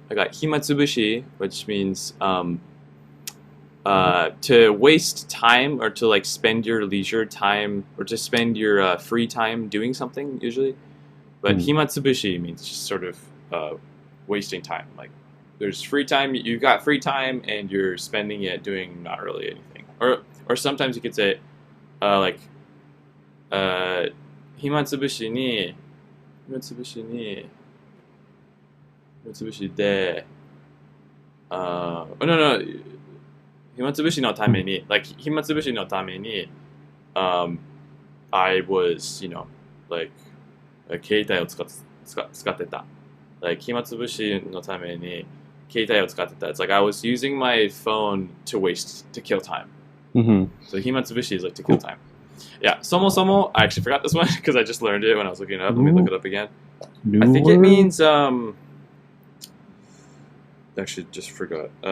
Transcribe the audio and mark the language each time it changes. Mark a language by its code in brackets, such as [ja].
[en] I got himatsubushi, which means to waste time or to like spend your leisure time or to spend your free time doing something usually. But himatsubushi means just sort of wasting time. Like there's free time, you've got free time and you're spending it doing not really anything. Or sometimes you could say like [ja] 暇つぶしで暇つぶしのために [en] like [ja] 暇つぶしのために [en] I was like [ja] 携帯を使ってた [en] like [ja] 暇つぶしのために携帯を使ってた [en] it's like I was using my phone to kill time. So 暇つぶし is like to kill time. Yeah, somo, I actually forgot this one because I just learned it when I was looking it up. Let me look it up again. I think it means actually just forgot.